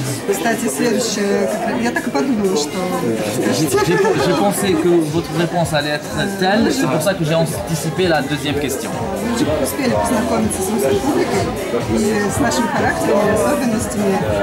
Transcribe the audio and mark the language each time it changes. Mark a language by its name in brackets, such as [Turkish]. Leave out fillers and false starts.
[Russian] Кстати, следующее, я так и подумала, что... [French] J'ai pensé que votre réponse allait être telle, c'est pour ça que j'ai anticipé la deuxième question. [Russian] Мы уже успели познакомиться с русской публикой и с нашим характером и особенностями.